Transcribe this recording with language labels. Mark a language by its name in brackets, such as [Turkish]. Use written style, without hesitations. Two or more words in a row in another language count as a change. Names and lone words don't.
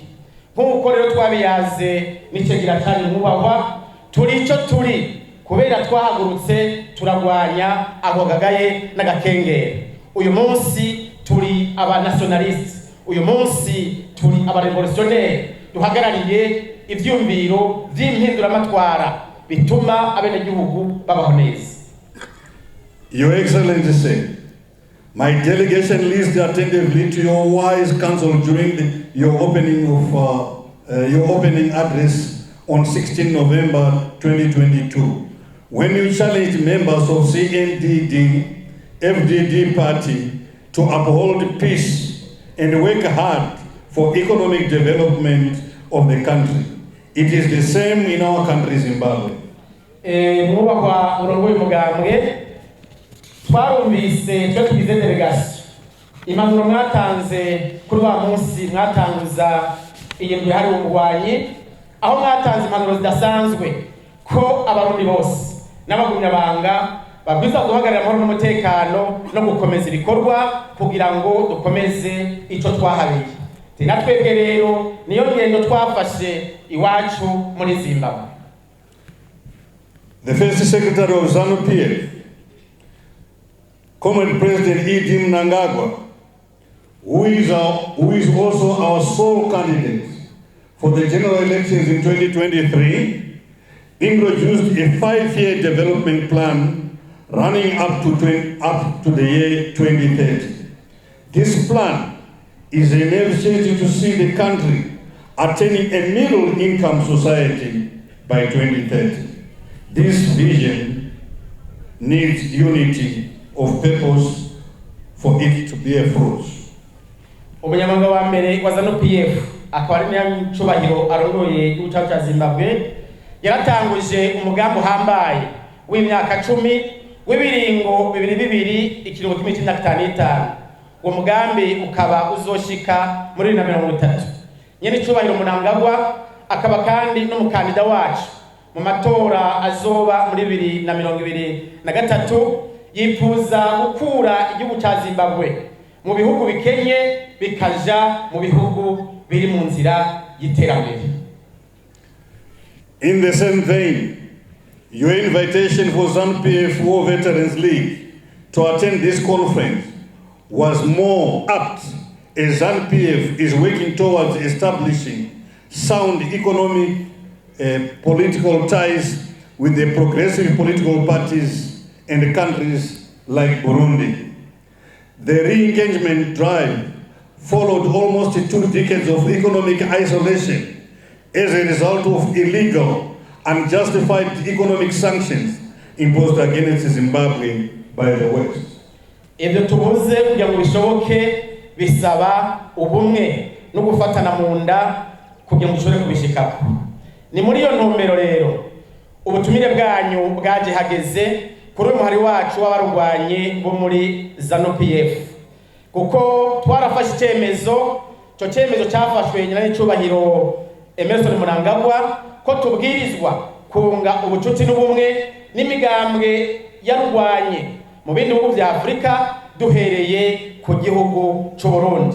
[Rundi] Nk'uko rero twabiyaze n'icegira cyane nkubahwa, turi icyo turi kubera twahagurutse turagwanya ako gagaye n'agakengera. Uyu munsi turi abanationaliste, uyu munsi turi abarevolutionnaire, duhagarariye ivyumviro vy'impinduramatwara bituma abenegihugu babaho neza. [English] Your Excellency, my delegation listened attentively to your wise counsel during your opening address on 16 November 2022, when you challenged members of Cndd-Fdd party to uphold peace and work hard for economic development of the country. It is the same in our country, Zimbabwe. [Rundi] Mwubahwa murongoye mugambwe, twarumvise twe tugize délégation impanuro mwatanze kuri wa munsi mwatanguza iyindwi hari umugwanyi, aho mwatanze impanuro zidasanzwe ko abarundi bose n'abagumyabanga babwiza guhagarara amahoro n'umutekano no gukomeza ibikorwa kugira ngo dukomeze ico twahabiye. Natwebwe rero niyo ngendo twafashe iwacu muri Zimbabwe. [English] The First Secretary of ZANU-PF, Comrade President E.D. Mnangagwa, who is also our sole candidate for the general elections in 2023, introduced a 5-year development plan running up to the year 2030. This plan is an initiative to see the country attaining a middle-income society by 2030. This vision needs unity of purpose for it to bear fruit. [Rundi] Umunyamabanga wa mbere wa ZANU-PF akaba ari nyacubahiro arongoye igihugu cya Zimbabwe, yaratanguje umugambi uhambaye w'imyaka 10 w'ibiringo 2022 ikiringo cy'imyaka 5. Uwo mugambi ukaba uzoshika muri 2030. Nyene cubahiro Mnangagwa akaba kandi n'umukandida wacu mu matora azoba muri 2023, yifuza gukura igihugu cya Zimbabwe mu bihugu bikenye bikaja mu bihugu biri mu nzira y'iterambere. [English] In the same vein, your invitation for ZANU-PF War Veterans League to attend this conference was more apt, as ZANU-PF is working towards establishing sound economic political ties with the progressive political parties and countries like Burundi. The re-engagement drive followed almost 2 decades of economic isolation as a result of illegal, unjustified economic sanctions imposed against Zimbabwe by the West. [Rundi] Ibyo tubuze kugira ngo bishoboke bisaba ubumwe no gufatana mu nda kugira ngo dushobore kubishikako. Ni muri iyo ntumbero rero ubutumire bwanyu bwaje hageze kuri umuhari wacu w'abarwanye bo muri ZANU-PF, kuko twarafashe icyemezo, cyo cyemezo cyafashwe nyina n'icubahiro Emerson Mnangagwa ko tubwirizwa kunga ubucuti n'ubumwe n'imigambwe yarwanye mu bindi bihugu bya Afrika duhereye ku gihugu cy'u Burundi.